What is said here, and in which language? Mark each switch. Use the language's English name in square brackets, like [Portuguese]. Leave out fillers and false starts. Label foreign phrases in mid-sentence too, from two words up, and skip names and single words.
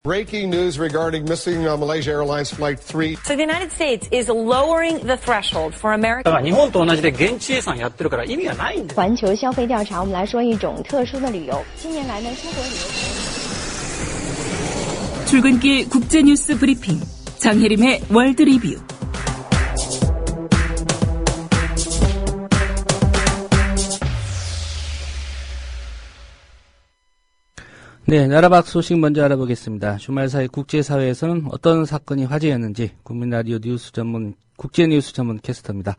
[English] Breaking news regarding missing Malaysia Airlines Flight 3. So the United States is lowering the threshold for American. [Japanese] だから日本と同じで現地生産やってるから意味がないんです。 [Chinese] 环球消费调查，我们来说一种特殊的旅游。近年来呢，出国旅游。 [Korean] 출근길 국제뉴스 브리핑 장혜림의 월드 리뷰. 네, 나라밖 소식 먼저 알아보겠습니다. 주말 사이 국제사회에서는 어떤 사건이 화제였는지 국민라디오 뉴스 전문 국제뉴스 전문 캐스터입니다.